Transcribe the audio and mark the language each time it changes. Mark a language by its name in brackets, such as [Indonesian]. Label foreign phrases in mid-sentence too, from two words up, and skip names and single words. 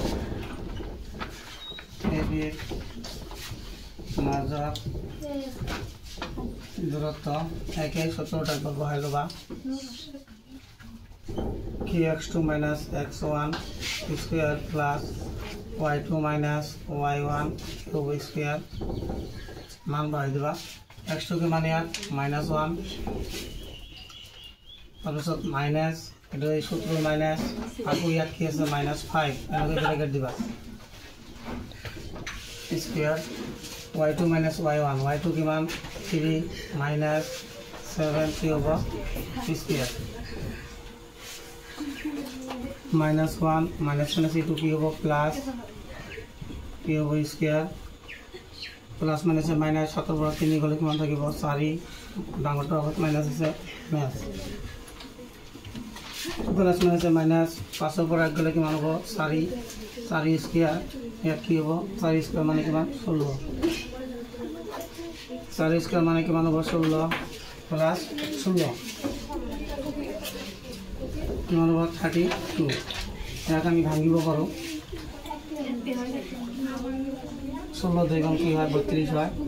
[Assamese] ab মাজৰ দূরত্ব একে সূত্রটা বহাই লবা কি [English] x2 minus x1 square plus y2 minus y1 whole square [Assamese] মান বহাই দিবা। [Hindi] x2 के मान [Assamese] ইয়াত -1 তাৰপিছত মাইনাস এটো এই সূত্র মাইনাস আকৌ ইয়াত কি আছে -5 এনেকৈ ব্ৰেকেট দিবা স্কয়ার [English] y2 minus y1 y2 [Assamese] কিমান [English] 3 minus 7 [Assamese] কি হ'ব স্কয়ার [English] -1 minus -2 [Assamese] কি হ'ব প্লাস কি হ'ব স্কয়ার [English] plus minus minus 7 [Assamese] পৰা 3 গলে কিমান থাকিব 4 ডাঙৰটো আগত মাইনাস আছে মাইনাস [English] plus minus minus 5 [Assamese] পৰা 1 গলে কিমান হ'ব 4 স্কয়ার ইয়াত কি হ'ব 4 স্কয়ার মানে কিমান 16 4 স্কয়ার মানে কিমান হ'ব 16 প্লাস 16 কিমান হ'ব 32। ইয়াক আমি ভাঙিব পাৰো 16 2 গুণ কি হয় 32 হয়।